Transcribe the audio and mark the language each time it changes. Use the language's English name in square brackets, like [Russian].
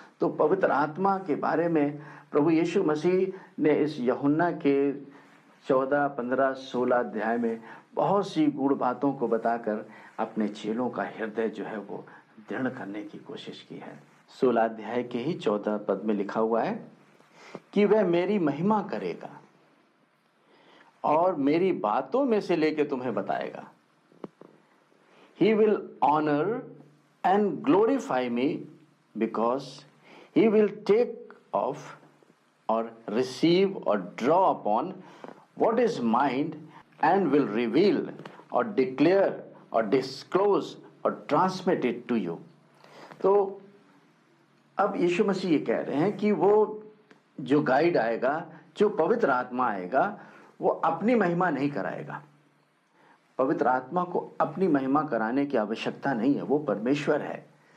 [Hindi] तो पवित्र आत्मा के बारे में प्रभु यीशु मसीह ने इस यूहन्ना के 14, 15, 16 अध्याय में बहुत सी गूढ़ बातों को बताकर अपने चेलों का हृदय जो है वो दृढ़ करने की कोशिश की है। 16 अध्याय के ही 14 पद में लिखा हुआ है कि वह मेरी महिमा करेगा और मेरी बातों में से लेके तुम्हें बताएगा। [English] He will honor and glorify me because he will take off or receive or draw upon what is mine and will reveal or declare or disclose or transmit it to you। [Hindi] तो अब यीशु मसीह ये कह रहे हैं कि वो जो guide आएगा, जो पवित्र आत्मा आएगा, वो अपनी महिमा नहीं कराएगा। पवित्र आत्मा को अपनी महिमा कराने की आवश्यकता नहीं है, वो परमेश्वर है।